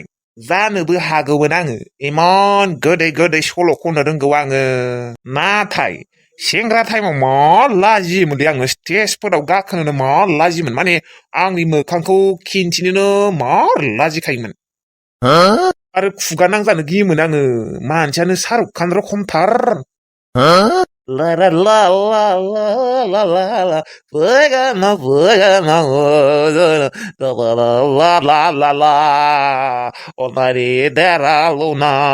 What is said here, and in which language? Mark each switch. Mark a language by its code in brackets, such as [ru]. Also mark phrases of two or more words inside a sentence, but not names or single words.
[brx] जानोबो हागौमोन आङो इमान गोदै गोदै सल' खननो रोंगौ आङो। नाथाय सेंग्रा टाइमाव मा लाजियोमोनलै आङो स्टेजफोराव गाखोनो मा लाजियोमोन माने आंनि मोखांखौ खिन्थिनोनो मार लाजिखायोमोन। आरो खुगा नांजानो गियोमोन आङो मानसियानो शाहरुख खान रखमथार। ला ला ला ला ला ला ला ला फैगोना फैगोना ला ला ला ला अनारि देरा लुना